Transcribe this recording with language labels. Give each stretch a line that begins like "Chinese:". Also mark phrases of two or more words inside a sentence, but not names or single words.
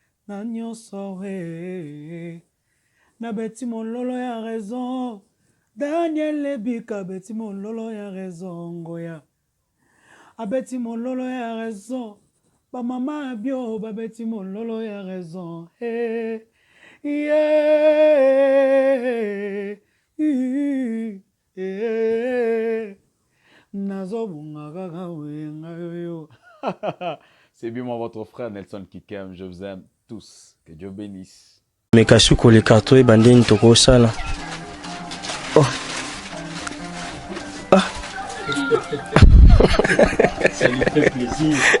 Lingala: Na nyonso eh. Na beti mololo ya raison. Daniel Lebika beti mololo ya raison ngoya. Abeti mololo ya raison. Ba mama bio ba beti mololo ya raison. Eh. Yeah. Yeah. Nazo bunga kaka wenga yo yo.
French: C'est bien moi votre frère Nelson Kikem, je vous aime tous. Que Dieu bénisse.
Lingala: Mekashuko
French: le carton
Lingala: ebandeni toko sala. Oh.
French: Ah. Ça lui fait plaisir.